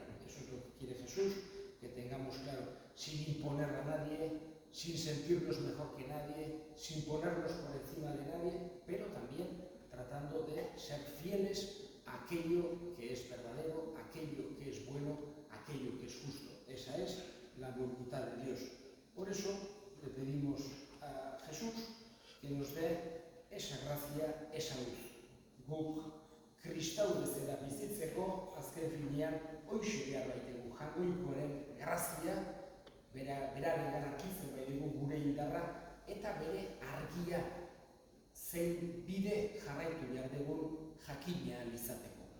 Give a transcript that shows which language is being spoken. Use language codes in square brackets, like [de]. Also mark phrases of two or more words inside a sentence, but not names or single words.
[es] Eso es lo que quiere Jesús, que tengamos claro, sin imponer a nadie, sin sentirnos mejor que nadie, sin ponernos por encima de nadie, pero también tratando de ser fieles a aquello que es verdadero, aquello que es bueno, aquello que es justo. Esa es la voluntad de Dios. Por eso le pedimos a Jesús que nos dé esa gracia, esa luz. [eu] Guk kristau bezala bizitzeko azken finean hoxe behar baitugu jainkoaren grazia, beraren garantitzen baitugu gure indarra, eta bere argia zein bide jarraitu behar dugun jakina izateko.